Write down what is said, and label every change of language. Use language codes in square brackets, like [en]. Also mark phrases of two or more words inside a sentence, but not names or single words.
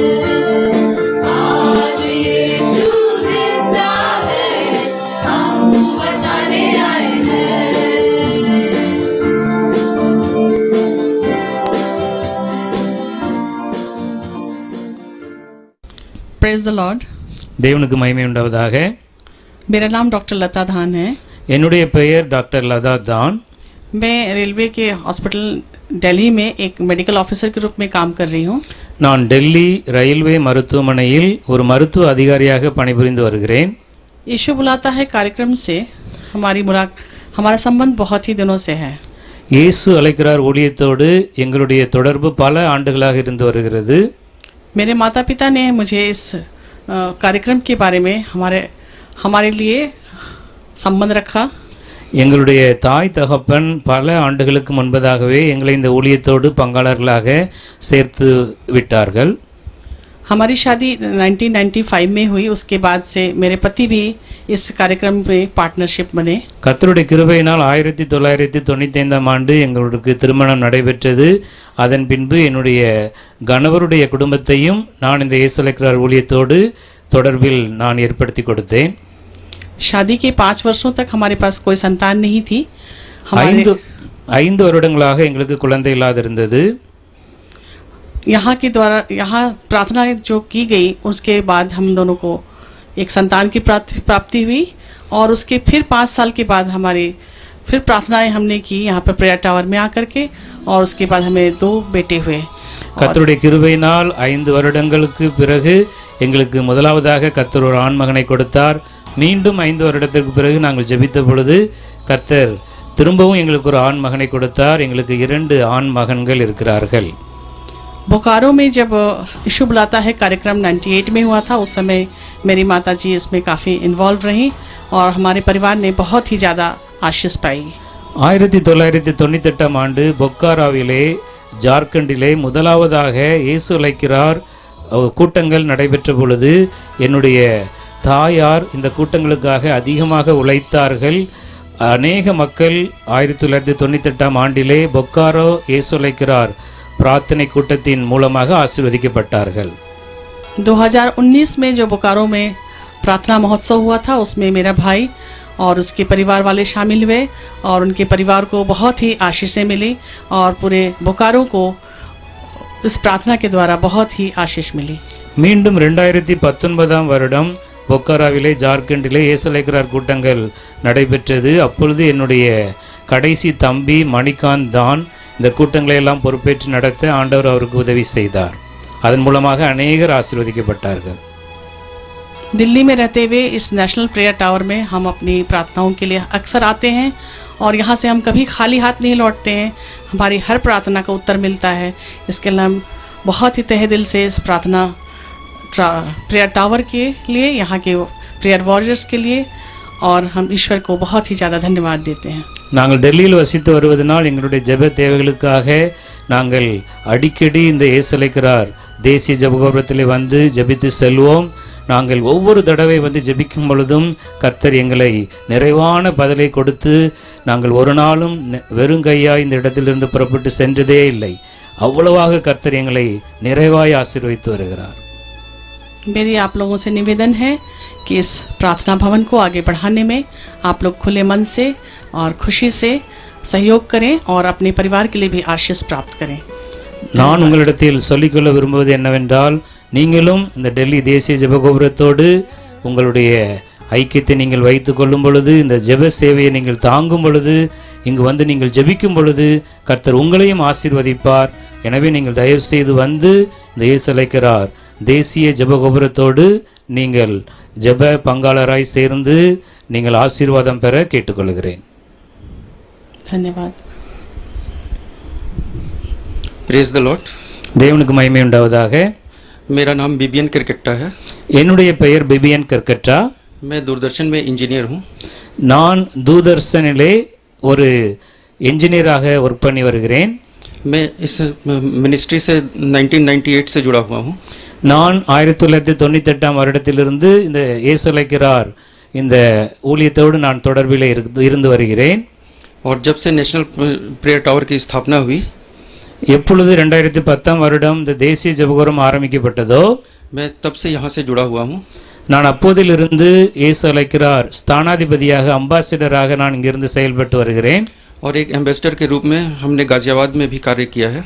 [hi] आज यीशु जिंदा है, हम बताने आए हैं। [en] Praise the Lord. [ta] தேவனுக்கு மகிமை உண்டாவதாக. [hi] मेरा नाम डॉक्टर लता धान है। [ta] என்னுடைய பெயர் டாக்டர் லதா தான். [hi] मैं रेलवे के हॉस्पिटल दिल्ली में एक [en] medical officer [hi] के रूप में काम कर रही हूँ। [ta] நான் டெல்லி ரயில்வே மருத்துவமனையில் ஒரு மருத்துவ அதிகாரியாக பணிபுரிந்து வருகிறேன். [hi] यीशु बुलाता है कार्यक्रम से हमारा संबंध बहुत ही दिनों से है। [ta] இயேசு அழைக்கிறார் ஊழியத்தோடு எங்களுடைய தொடர்பு பல ஆண்டுகளாக இருந்து வருகிறது. [hi] मेरे माता पिता ने मुझे इस कार्यक्रम के बारे में हमारे लिए संबंध रखा। [ta] எங்களுடைய தாய் தகப்பன் பல ஆண்டுகளுக்கு முன்பதாகவே எங்களை இந்த ஊழியத்தோடு பங்காளர்களாக சேர்த்து விட்டார்கள். [hi] हमारी शादी 1995 में हुई। उसके बाद से मेरे पति भी इस कार्यक्रम में पार्टनरशिप बने। [ta] கர்த்தருடைய கிருபையினால் 1995ஆம் ஆண்டு எங்களுக்கு திருமணம் நடைபெற்றது. அதன் பின்பு என்னுடைய கணவருடைய குடும்பத்தையும் நான் இந்த இயேசு அழைக்கிறார் ஊழியத்தோடு தொடர்பில் நான் ஏற்படுத்தி கொடுத்தேன். [hi] शादी के 5 वर्षों तक हमारे पास कोई संतान नहीं थी। [ta] 5 வருடங்களாக எங்களுக்கு குழந்தை இல்லாதிருந்தது. [hi] यहाँ के द्वारा यहाँ प्रार्थना जो की गई उसके बाद हम दोनों को एक संतान की प्राप्ति हुई और उसके फिर 5 साल के बाद हमारी फिर प्रार्थनाएं हमने की यहाँ पर [en] prayer tower [hi] में आकर के, और उसके बाद हमें 2 बेटे हुए। [ta] கர்த்தருடைய கிருபையினால் 5 வருடங்களுக்கு பிறகு எங்களுக்கு முதலாவதாக கர்த்தர் ஒரு ஆண் மகனை கொடுத்தார். மீண்டும் 5 வருடத்திற்கு பிறகு நாங்கள் ஜெபித்த பொழுது கர்த்தர் திரும்பவும் எங்களுக்கு ஒரு ஆண் மகனை கொடுத்தார். எங்களுக்கு 2 ஆண் மகன்கள் இருக்கிறார்கள். [hi] बोकारो में जब यीशु बुलाता है कार्यक्रम 98 में हुआ था, उस समय मेरी माता जी इसमें काफ़ी इन्वॉल्व रही और हमारे परिवार ने बहुत ही ज़्यादा आशीष पाई। [ta] 1998ஆம் ஆண்டு பொக்காராவிலே ஜார்க்கண்டிலே முதலாவதாக இயேசு அழைக்கிறார் கூட்டங்கள் நடைபெற்ற பொழுது என்னுடைய தாயார் இந்த கூட்டங்களுக்காக அதிகமாக உழைத்தார்கள். அநேக மக்கள் 1998ஆம் ஆண்டிலே பொக்காரோ இயேசு அழைக்கிறார் प्रार्थना கூட்டத்தின் மூலமாக ஆசீர்வதிக்கப்பட்டார்கள். [hi] 2019 में जो बोकारो में प्रार्थना महोत्सव हुआ था, उसमें मेरा भाई और उसके परिवार वाले शामिल हुए और उनके परिवार को बहुत ही आशीषें मिली और पूरे बोकारो को इस प्रार्थना के द्वारा बहुत ही आशीष मिली। [ta] மீண்டும் 2019ஆம் வருடம் பொக்காராவிலே ஜார்க்கண்டிலே இயேசு அழைக்கிறார் கூட்டங்கள் நடைபெற்றது. அப்பொழுது என்னுடைய கடைசி தம்பி மணிகாந்த் தான் இந்த கூட்டங்களை எல்லாம் பொறுப்பேற்று நடத்த ஆண்டவர் அவருக்கு உதவி செய்தார். அதன் மூலமாக அநேகர் ஆசீர்வதிக்கப்பட்டார்கள். [hi] दिल्ली में रहते हुए इस [en] National Prayer Tower [hi] में हम अपनी प्रार्थनाओं के लिए अक्सर आते हैं और यहाँ से हम कभी खाली हाथ नहीं लौटते हैं। हमारी हर प्रार्थना का उत्तर मिलता है। इसके लिए हम बहुत ही तहे दिल से इस प्रार्थना [en] prayer tower [hi] के लिए, यहाँ के [en] prayer warriors [hi] के लिए, और हम ईश्वर को बहुत ही ज़्यादा धन्यवाद देते हैं। [ta] நாங்கள் டெல்லியில் வசித்து வருவதனால் எங்களுடைய ஜெப தேவைகளுக்காக நாங்கள் அடிக்கடி இந்த இயேசு அழைக்கிறார் தேசிய ஜெபகோபுரத்திலே வந்து ஜெபித்து செல்வோம். நாங்கள் ஒவ்வொரு தடவை வந்து ஜெபிக்கும் பொழுதும் கர்த்தர் எங்களை நிறைவான பதிலை கொடுத்து நாங்கள் ஒரு நாளும் வெறுங்கையாய் இந்த இடத்திலிருந்து புறப்பட்டு சென்றதே இல்லை. அவ்வளவாக கர்த்தர் எங்களை நிறைவாய் ஆசீர்வதித்து வருகிறார். [hi] मेरी आप लोगों से निवेदन है कि इस प्रार्थना भवन को आगे बढ़ाने में आप लोग खुले मन से और खुशी से सहयोग करें और अपने परिवार के लिए भी आशीष प्राप्त करें। [ta] நான் உங்களிடத்தில் சொல்லிக்கொள்ள விரும்புவது என்னவென்றால், நீங்களும் இந்த டெல்லி தேசிய ஜெபகோபுரத்தோடு உங்களுடைய ஐக்கியத்தை நீங்கள் வைத்துக் கொள்ளும் பொழுது, இந்த ஜெப சேவையை நீங்கள் தாங்கும் பொழுது, இங்கு வந்து நீங்கள் ஜெபிக்கும் பொழுது கர்த்தர் உங்களையும் ஆசீர்வதிப்பார். எனவே நீங்கள் தயவு செய்து வந்து இந்த இயேசு அழைக்கிறார் தேசிய ஜெபகோபுரத்தோடு நீங்கள் ஜெப பங்காளராய் சேர்ந்து நீங்கள் ஆசீர்வாதம் பெற கேட்டுக்கொள்கிறேன். [hi] धन्यवाद। [en] Praise the Lord. [ta] தேவனுக்கு மகிமை உண்டாவதாக. [hi] मेरा नाम बिबियन किरकट्टा है। [ta] என்னுடைய பெயர் பிபியன் கர்கட்டா. [hi] मैं दूरदर्शन में इंजीनियर हूँ। [ta] நான் தூதர்ஷனிலே ஒரு என்ஜினியராக ஒர்க் பண்ணி வருகிறேன். [hi] मैं इस मिनिस्ट्री से 1998 से जुड़ा हुआ हूँ। [ta] நான் 1998ஆம் வருடத்திலிருந்து இந்த இயேசு அழைக்கிறார் இந்த ஊழியத்தோடு நான் தொடர்பில் இருந்து வருகிறேன். [hi] और जब से [en] National Prayer Tower [hi] की स्थापना हुई, [ta] எப்பொழுது 2010ஆம் வருடம் இந்த தேசிய ஜெபகோபுரம் ஆரம்பிக்கப்பட்டதோ [hi] मैं तब से यहाँ से जुड़ा हुआ हूँ। [ta] நான் அப்போதிலிருந்து இயேசு அழைக்கிறார் ஸ்தானாதிபதியாக அம்பாசிடராக நான் இங்கிருந்து செயல்பட்டு வருகிறேன். [hi] और एक एम्बेसडर के रूप में हमने गाजियाबाद में भी कार्य किया है।